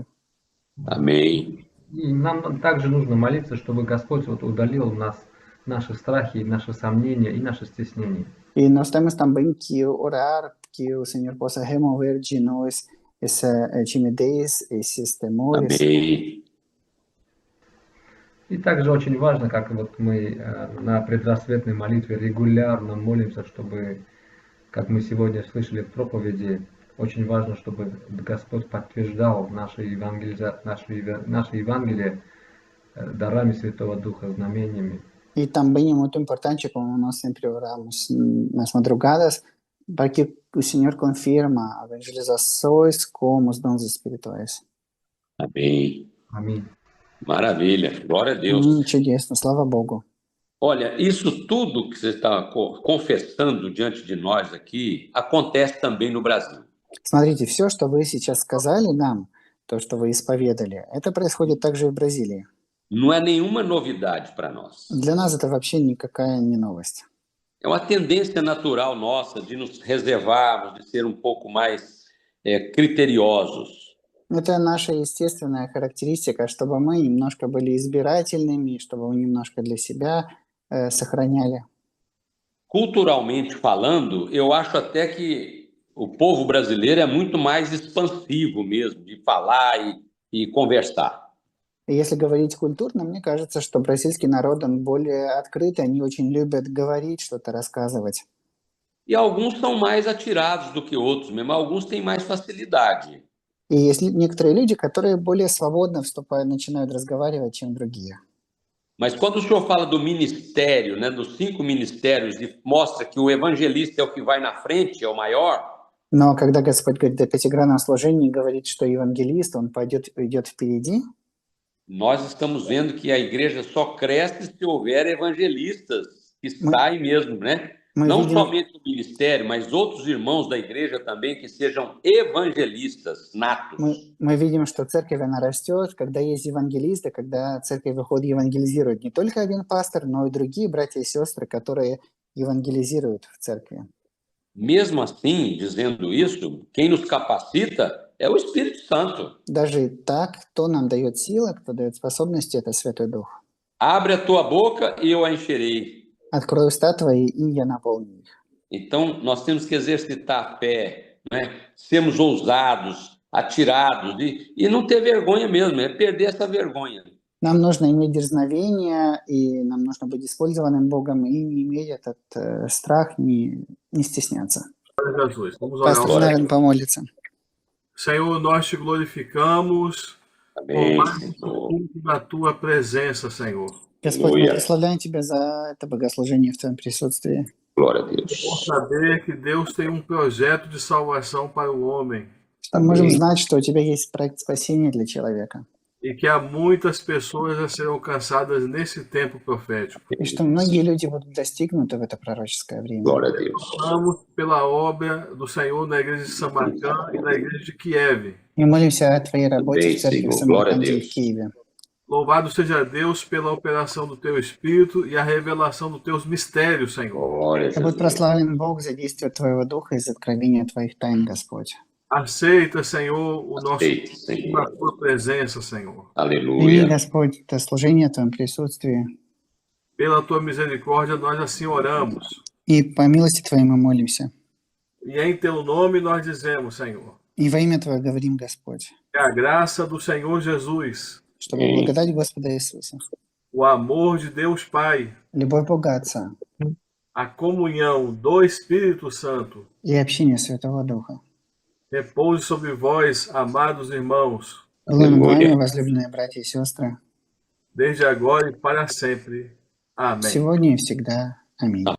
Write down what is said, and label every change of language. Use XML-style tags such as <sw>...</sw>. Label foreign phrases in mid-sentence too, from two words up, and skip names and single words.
<pt>Amém.</pt> <ru>И нам также нужно молиться, чтобы Господь удалил наши страхи, наши сомнения и наши стеснения.</ru> <pt>E nós temos também que orar que o Senhor possa remover de nós essa timidez, esses temores. Amém.</pt> <ru>И также очень важно, как вот мы на предрассветной молитве регулярно молимся, чтобы, как мы сегодня слышали в проповеди, очень важно, чтобы Господь подтверждал наше Евангелие дарами Святого Духа, знамениями.</ru> <pt>E também é muito importante, como nós sempre oramos nas madrugadas, para que o Senhor confirma evangelizações como os dons espirituais. Amém. Amém. Maravilha, glória a Deus.</pt> <ru>Чудесно, слава Богу.</ru> <pt>Olha, isso tudo que você está confessando diante de nós aqui, acontece também no Brasil.</pt> <ru>Смотрите, все, что вы сейчас сказали нам, то, что вы исповедали, это происходит также и в Бразилии.</ru> <pt>Não é nenhuma novidade para nós.</pt> <ru>Для нас это вообще никакая не новость.</ru> <pt>É uma tendência natural nossa de nos reservarmos, de ser um pouco mais criteriosos.</pt> <ru>Это наша естественная характеристика, чтобы мы немножко были избирательными, чтобы мы немножко для себя sохраняли.</ru> <pt>Culturalmente falando, eu acho até que o povo brasileiro é muito mais expansivo mesmo, de falar e conversar.</pt> <ru>И если говорить культурно, мне кажется, что бразильский народ, он более открытый, они очень любят говорить, что-то рассказывать.</ru> <pt>E alguns são mais atirados do que outros mesmo, alguns têm mais facilidade.</pt> <ru>И есть некоторые люди, которые более свободно вступают, начинают разговаривать, чем другие.</ru> <pt>Mas quando o senhor fala do ministério, né, dos 5 ministérios, e mostra que o evangelista é o que vai na frente, é o maior,</pt> <ru>Но когда Господь говорит о пятигранном служении и говорит, что евангелист, он идет впереди,</ru> <pt>nós estamos vendo que a igreja só cresce se houver evangelistas que saem mesmo, né? Não somente o ministério, mas outros irmãos da igreja também que sejam evangelistas natos.</pt> <ru>Мы видим, что церковь, она растет, когда есть евангелисты, когда церковь выходит евангелизирует. Не только один пастор, но и другие братья и сестры, которые евангелизируют в церкви.</ru> <pt>Mesmo assim, dizendo isso, quem nos capacita é o Espírito Santo.</pt> <ru>Даже так, кто нам дает силы, кто дает способности, это Святой Дух.</ru> <pt>Abre a tua boca e eu a encherei.</pt> <ru>Открой уста твои, и я наполню их.</ru> <pt>Então, nós temos que exercitar a fé, né? Sermos ousados, atirados e não ter vergonha mesmo, é perder essa vergonha.</pt> <ru>Нам нужно иметь дерзновение, и нам нужно быть использованным Богом, и не иметь этот страх, не стесняться.</ru> <pt>Jesus, vamos orar.</pt> <ru>Пастор Навин помолится.</ru> <pt>Senhor, nós te glorificamos Amém, por mais Senhor. culto da tua presença, Senhor.</pt> <ru>Господь, мы Аллилуйя. прославляем Тебя за это богослужение в Твоем присутствии.</ru> <pt>Glória a Por Deus. saber que Deus tem um projeto de salvação para o homem</pt> <ru>Что мы можем Аминь. знать, что у Тебя есть проект спасения для человека.</ru> <pt>e que há muitas pessoas a serem alcançadas nesse tempo profético.</pt> <ru>И что многие люди будут достигнуты в это пророческое время.</ru> <pt>Glória a Deus. Oramos pela obra do Senhor na igreja de Samarcã e na igreja de Kiev.</pt> <ru>И молимся о Твоей работе Аминь, в церкви в</ru> <pt>Senhor. Glória a</pt> <ru>Самарканде и</ru> <pt>Deus.</pt> <ru>в Киеве.</ru> <pt>Louvado seja Deus pela operação do teu Espírito e a revelação dos teus mistérios, Senhor. Glória a</pt> <ru>Да будет</ru> <pt>Jesus.</pt> <ru>прославлен Бог за действие Твоего Духа и за откровение Твоих тайн, Господь.</ru> <pt>Aceita, Senhor, o nosso Aceite, culto Senhor. na tua presença, Senhor.</pt> <ru>Прими,</ru> <pt>Aleluia.</pt> <ru>Господь, это служение в Твоем присутствии.</ru> <pt>Pela tua misericórdia, nós assim oramos.</pt> <ru>И по милости Твоей мы молимся.</ru> <pt>E em teu nome nós dizemos, Senhor,</pt> <ru>И во имя Твое говорим, Господь,</ru> <pt>que a graça do Senhor Jesus,</pt> <ru>чтобы Аминь. благодать Господа Иисуса,</ru> <pt>o amor de Deus Pai,</pt> <ru>любовь Бога Отца</ru> <pt>a comunhão do Espírito Santo</pt> <ru>и общение Святого Духа</ru> <pt>repouse sobre vós, amados irmãos,</pt> <ru>было над Аллилуйя. вами, возлюбленные братья и сестры,</ru> <pt>desde agora e para sempre. Amém.</pt> <ru>сегодня и всегда. Аминь.</ru>